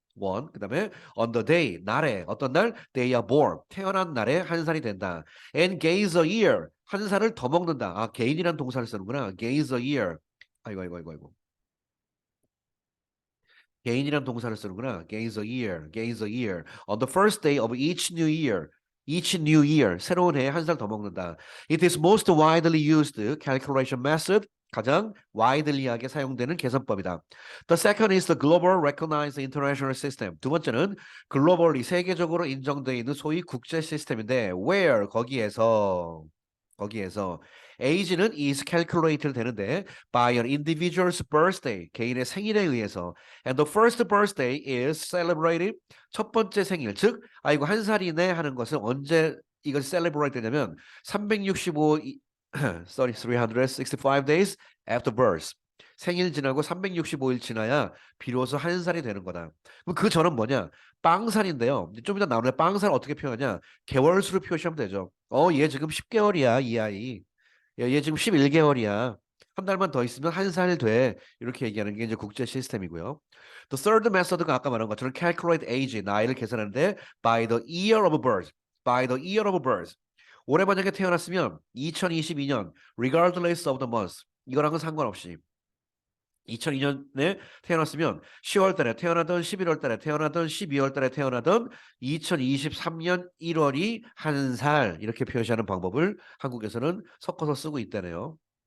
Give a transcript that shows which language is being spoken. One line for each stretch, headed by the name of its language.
English: one
Korean: 그다음에
English: on the day
Korean: 날에 어떤 날
English: they are born
Korean: 태어난 날에 한 살이 된다.
English: and gains a year
Korean: 한 살을 더 먹는다. 아 gain이란 동사를 쓰는구나.
English: gains a year. 아이고.
Korean: gain이란 동사를 쓰는구나.
English: gains a year, gains a year. On the first day of each new year. each new year.
Korean: 새로운 해에 한 살 더 먹는다.
English: It is most widely used calculation method.
Korean: 가장 widely하게 사용되는 계산법이다.
English: The second is the global recognized international system.
Korean: 두 번째는 글로벌리 세계적으로 인정되어 있는 소위 국제 시스템인데
English: where
Korean: 거기에서 age는
English: is calculated
Korean: 되는데
English: by an individual's birthday
Korean: 개인의 생일에 의해서
English: and the first birthday is celebrated
Korean: 첫 번째 생일 즉 아이고 한 살이네 하는 것은 언제 이걸 celebrate 되냐면
English: 365 sorry 365 days after birth
Korean: 생일 지나고 365일 지나야 비로소 한 살이 되는 거다. 그럼 그 전은 뭐냐? 빵살인데요. 좀 이따 나오는 빵살 어떻게 표현하냐? 개월수로 표시하면 되죠. 얘 지금 10개월이야, 이 아이. 야, 얘 지금 11개월이야. 한 달만 더 있으면 한 살 돼. 이렇게 얘기하는 게 이제 국제 시스템이고요.
English: The third method가
Korean: 아까 말한 것처럼
English: calculate age,
Korean: 나이를 계산하는데
English: by the year of birth. by the year of birth.
Korean: 올해 만약에 태어났으면 2022년
English: regardless of the month.
Korean: 이거랑은 상관없이 2002년에 태어났으면 10월 달에 태어나던 11월 달에 태어나던 12월 달에 태어나던 2023년 1월이 한 살 이렇게 표시하는 방법을 한국에서는 섞어서 쓰고 있다네요.